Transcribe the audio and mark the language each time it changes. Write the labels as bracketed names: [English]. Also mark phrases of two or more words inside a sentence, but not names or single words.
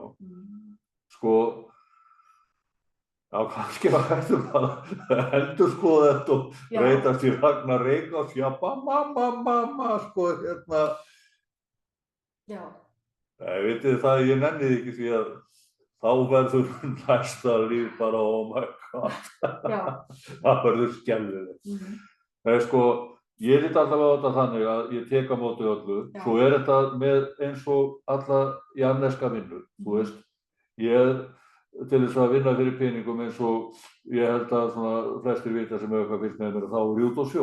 [Icelandic] Sko, já, kannski var hættum að endurskoða þetta og breytast í Ragnar Reykjáls, mamma, sko, hérna. Já. Nei, vitið það, ég nenni því ekki því að þá verður næsta líf bara, [English] oh my god. [Icelandic] Já. Það verður skelfilegt. Það sko, ég lít allavega á þetta þannig að ég tek á móti öllu. Svo þetta með eins og alla jarðneska vinnu, þú veist. Ég til þess að vinna fyrir peningum eins og ég held að svona flestir vita sem hefur eitthvað fylgt með mér, þá út á sjó.